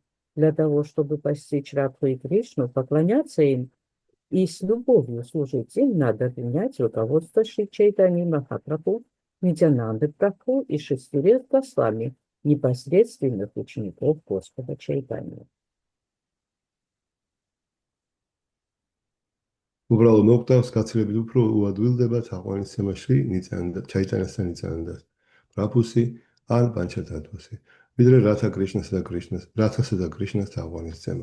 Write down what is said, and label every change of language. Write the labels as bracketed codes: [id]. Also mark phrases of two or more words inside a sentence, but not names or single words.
[ru] Для того, чтобы постичь Радху и Кришну, поклоняться им и с любовью служить им, надо принять руководство Шри Чайтаньи Махапрабху, Нитьянанды Прабху и 6 Госвами, непосредственных учеников Господа Чайтаньи. [ka] უბრალო მოკვდავს გაცილებით უფრო უადვილდება თაყვანისცემა შრი ჩაიტანიასთან ნიტიანანდას პრაბჰუსი ან პანჩატატვასი, ვიდრე რათასა და კრიშნას თაყვანისცემა.